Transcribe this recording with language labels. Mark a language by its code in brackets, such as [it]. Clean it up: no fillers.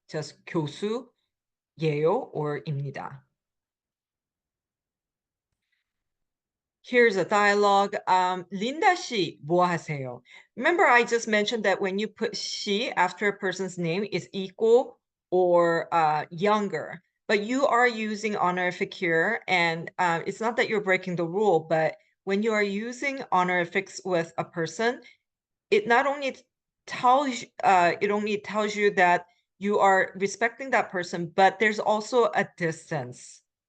[en] Just 교수예요 or 입니다. Here's a dialogue. [ko] Linda 씨, 뭐 하세요? [en] Remember, I just mentioned that when you put she after a person's name, it's equal or younger. But you are using honorific here, and it's not that you're breaking the rule, but when you are using honorifics with a person, it not only tells you that you are respecting that person, but there's also a distance.